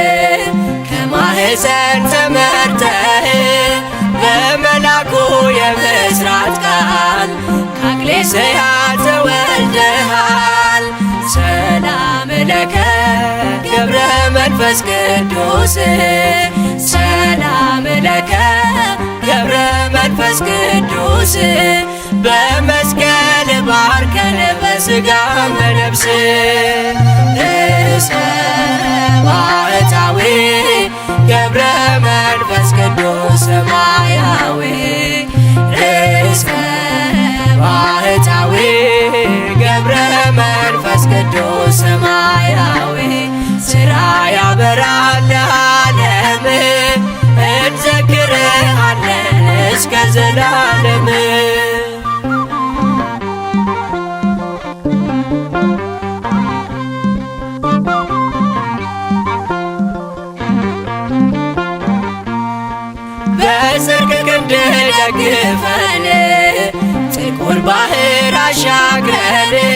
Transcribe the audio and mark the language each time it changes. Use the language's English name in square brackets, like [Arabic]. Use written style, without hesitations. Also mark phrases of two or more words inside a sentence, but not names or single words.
[Amharic] ከማኅፀን ተመርተህ፣ በመልአኩ የምሥራት ቃል ከአክሌስያ ተወልደሃል። [Geez] ሰላም ለከ [Amharic] ገብረ መንፈስ ቅዱስ፣ [Geez] ሰላም ለከ [Amharic] ገብረ መንፈስ ቅዱስ። በመስቀል ባርከን በሥጋም በነፍስ ርእሰ ባሕታዊ ገብረ መንፈስ ቅዱስ ሰማያዊ ርእሰ ባሕታዊ ገብረ መንፈስ ቅዱስ ሰማያዊ ሥራ ያበራል ለዓለም እንዘክርሃለን እስከ ዘላለም። በጽድቅ ክንድ ደግፈን ጥቁር ባህር አሻግረን